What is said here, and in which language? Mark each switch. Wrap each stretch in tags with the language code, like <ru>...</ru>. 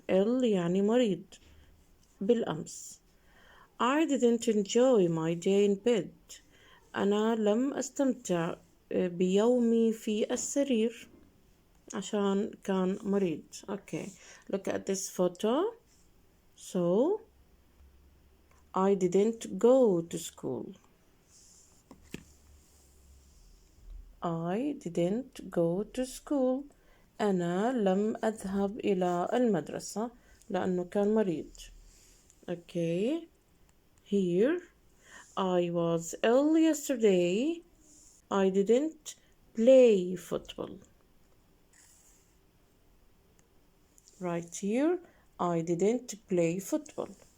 <ar>ill يعني مريض بالأمس.</ar> <en>I didn't enjoy my day in bed.</en> <ar>أنا لم أستمتع بيومي في السرير عشان كان مريض.</ar> <en>Okay, look at this photo. So, I didn't go to school. I didn't go to school.</en> <ar>أنا لم أذهب إلى المدرسة لأنه كان مريض.</ar> <en>Okay, here I was ill yesterday. I didn't play football. Right here, I didn't play football.</en>